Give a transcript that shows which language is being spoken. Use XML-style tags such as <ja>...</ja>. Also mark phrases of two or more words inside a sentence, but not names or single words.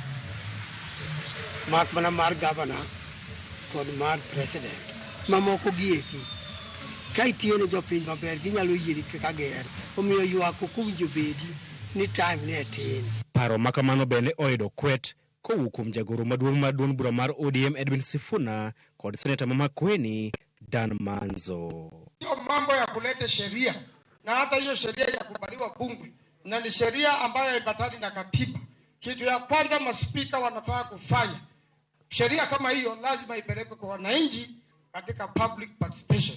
<luo>Mak mana mar governor kod mar president. Mamoko gieki. Ka itiyo ne jopiny maber ginyalo yieri kaka ger. Omiyo ywak kuwinjo bedi ni time ne tin. Paro makamano bende oyudo kwet kowuok kuom jagoro maduong' mar duond bura mar ODM Edwin Sifuna kod seneta mama Kweni Dan Manzo.</luo> <sw>Hiyo mambo ya kuleta sheria na hata hiyo sheria ya kubaliwa bunge na ni sheria ambayo haibatani na katiba. Kitu ya kwanza maspika wanafaa kufanya, sheria kama hiyo lazima ipelekwe kwa wananchi katika</sw> <en>public participation.</en>